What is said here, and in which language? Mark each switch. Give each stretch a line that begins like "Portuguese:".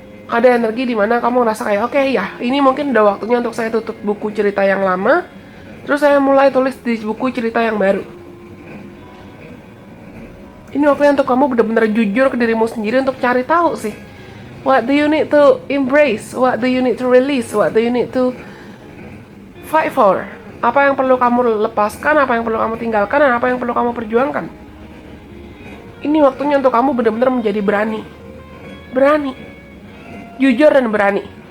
Indonesian: Ada energi di mana kamu ngerasa kayak, oke ya, ini mungkin udah waktunya untuk saya tutup buku cerita yang lama, terus saya mulai tulis di buku cerita yang baru. Ini waktunya untuk kamu benar-benar jujur ke dirimu sendiri untuk cari tahu sih.
English: What do you need to embrace? What do you need to release? What do you need to fight for?
Indonesian: Apa yang perlu kamu lepaskan, apa yang perlu kamu tinggalkan, dan apa yang perlu kamu perjuangkan. Ini waktunya untuk kamu benar-benar menjadi berani. Berani. Jujur dan berani.